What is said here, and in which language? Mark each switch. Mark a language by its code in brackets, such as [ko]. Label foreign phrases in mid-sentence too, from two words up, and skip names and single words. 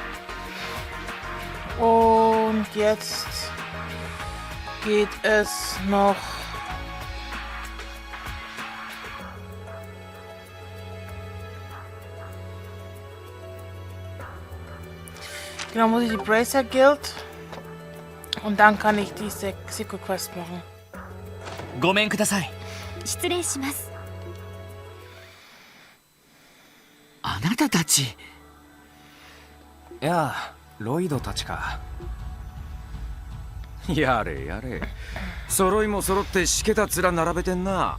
[de] Und jetzt geht es noch genau, muss ich die Bracer Guild und dann kann ich die [en] Secret Quest [de] machen. [ja] ごめんください。失礼します。あなたたち。いや、ロイドたちか。やれやれ、揃いも揃ってしけた面並べてんな。